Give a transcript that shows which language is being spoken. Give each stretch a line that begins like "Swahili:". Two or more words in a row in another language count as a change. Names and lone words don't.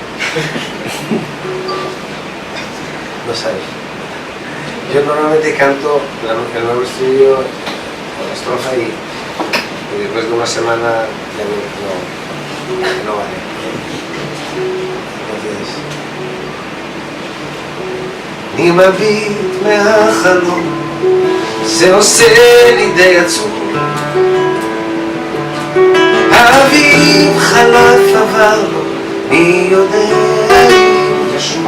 Spanish: No sabes. Yo normalmente canto el nuevo estribillo con la estrofa y después de una semana ya no vale. Entonces,
Hebrew: אני מביט מהחלום, זה עושה לי די עצוב. האביב חלף עבר לו, מי יודע אם ישוב.